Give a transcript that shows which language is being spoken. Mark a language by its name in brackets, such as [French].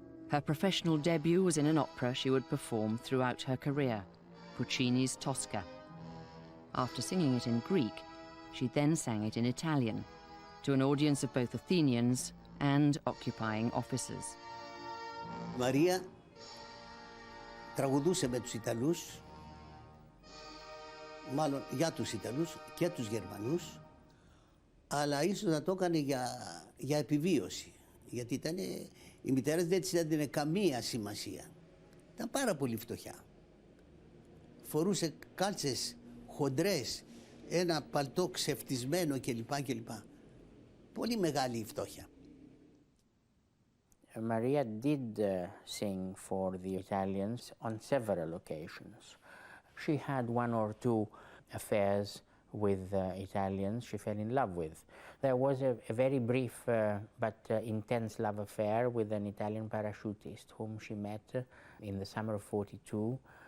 [English] Her professional debut was in an opera she would perform throughout her career, Puccini's Tosca. After singing it in Greek, she then sang it in Italian, to an audience of both Athenians and occupying officers. [Greek] Maria τραγουδούσε με τους Ιταλούς, μάλλον για τους Ιταλούς και τους Γερμανούς, αλλά ίσως να το έκανε για επιβίωση. Γιατί οι μητέρες δεν της έδινε καμία σημασία. Ήταν πάρα πολύ φτωχιά. Φορούσε κάλτσες χοντρές, ένα παλτό ξεφτισμένο κλπ. Πολύ μεγάλη η φτώχεια. [English] Maria did sing for the Italians on several occasions. She had one or two affairs with Italians she fell in love with. There was a very brief but intense love affair with an Italian parachutist whom she met in the summer of '42.